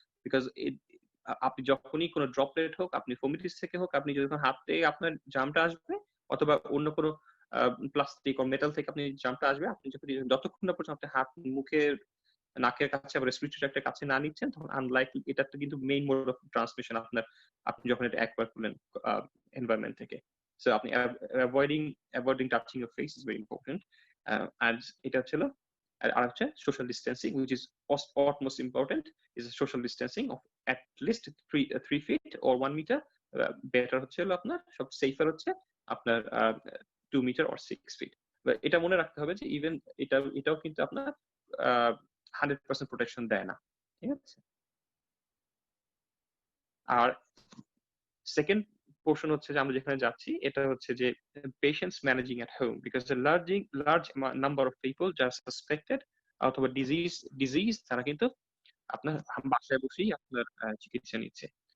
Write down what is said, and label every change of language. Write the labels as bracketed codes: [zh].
[bn] Because আপনি যখনই কোনো ড্রপলেট হোক, আপনি ফোমিটিস থেকে হোক, আপনি যখন হাতে আপনার জামটা আসবে অথবা অন্য কোনো প্লাস্টিক ও মেটাল থেকে আপনি জামটা আসবে, আপনি যতক্ষণ না পর্যন্ত আপনি হাত মুখের নাকের কাছে বা রেসপিরেটরি ট্র্যাক্টের কাছে না নিচ্ছেন তখন আনলাইকলি এটা তো কিন্তু মেইন মোড অফ ট্রান্সমিশন আপনি যখন এটা অ্যাকোয়ার করলেন এনভায়রনমেন্ট থেকে। [en] so [bn] আপনি [en] Avoiding touching your face is very important. [bn] আর এটা হচ্ছিল আর হচ্ছে [en] Social distancing which is utmost important is social distancing of at least 3 feet or 1 meter. [bn] Better হচ্ছে হলো আপনার সব সেফার হচ্ছে আপনার 2 মিটার [en] or 6 feet। [bn] এটা মনে রাখতে হবে যে ইভেন এটাও কিন্তু আপনার 100% প্রোটেকশন দেয় না। ঠিক আছে? আর সেকেন্ড পোর্শন হচ্ছে যে আমরা যেখানে যাচ্ছি এটা হচ্ছে যে [en] patients managing at home because large number of people [bn] যারা সাসপেক্টেড অথবা ডিজিজ তারা কিন্তু আপনার বাসায় বসেই আপনার চিকিৎসা নিচ্ছে।